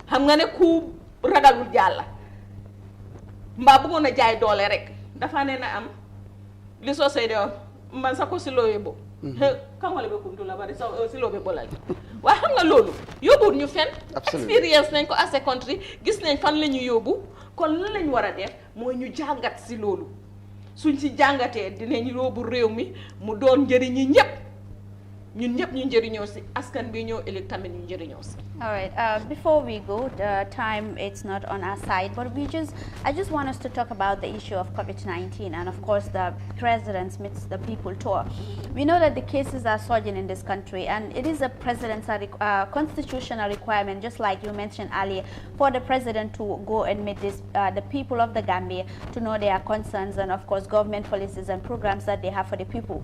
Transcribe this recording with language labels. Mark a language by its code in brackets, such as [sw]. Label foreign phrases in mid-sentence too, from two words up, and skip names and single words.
[wo] xam nga ne ku ragalul jàlla mbaa bëggoon a jaay doole rek dafa ne na am li soo say deewoon man sa ko si loo yóbbu kamale ba kuntu la bari sa si loo be bolal waaye xam nga loolu yóbbuwut ñu fen expérience nañ ko [en] as a country [wo] gis nañ fan la ñu yóbbu kon lan lañ war a def mooy ñu jàngat si loolu suñ si jàngatee dinañ yóbbu réew mi mu doon njëriñi ñëpp ñun ñëpp ñu njëriñoo si askan bi ñëw ëllëg tamit ñu njëriñoo si. [en] All right. Before we go, the time it's not on our side, but I just want us to talk about the issue of COVID-19 and of course the President's Meets the People tour. We know that the cases are surging in this country, and it is a president's constitutional requirement, just like you mentioned earlier, for the president to go and meet the people of the Gambia to know their concerns and of course government policies and programs that they have for the people.